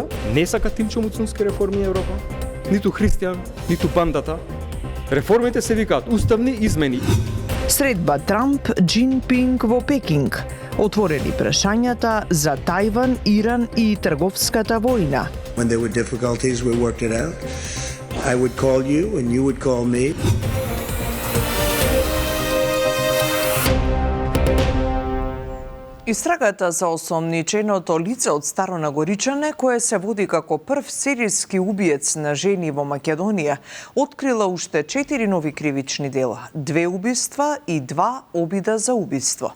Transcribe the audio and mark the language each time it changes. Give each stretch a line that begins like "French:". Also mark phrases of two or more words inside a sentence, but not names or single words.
Macedonian: Не сака Тимчо Муцунски реформи Европа, ниту христијан, ниту бандата. Реформите се викаат уставни измени. Средба Трамп, Джинпинг во Пекинг. Отворени прашањата за Тајван, Иран и трговската војна.
English: When there were difficulties, we worked it out. I would call you and you would call me.
Macedonian: Истрагата за осомниченото лице од Старо Нагоричане, кое се води како прв серијски убиец на жени во Македонија, открила уште 4 нови кривични дела, 2 убиства и 2 обида за убиство.